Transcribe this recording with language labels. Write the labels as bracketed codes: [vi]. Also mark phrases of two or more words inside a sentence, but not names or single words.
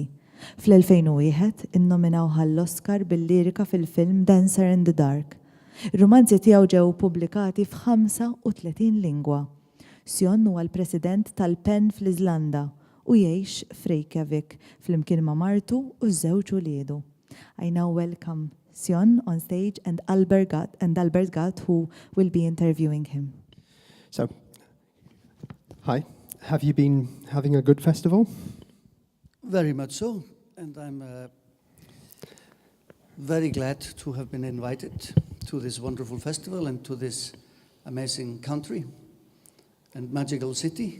[mt] Fl-2001 innominaw għall-Oscar bil-lirika fil-film Dancer in the Dark. Ir-romanzi tiegħu ġew pubblikati f'35 lingwa. Sjón huwa l-President tal-PEN fl-Iżlanda u jgħix f'Reykjavik flimkien ma' martu u ż-żewġ uliedu. [en] I now welcome Sjón on stage and Albert Gatt, who will be interviewing him. So, hi. Have you been having a good festival? Very much so, and I'm very glad to have been invited to this wonderful festival and to this amazing country and magical city.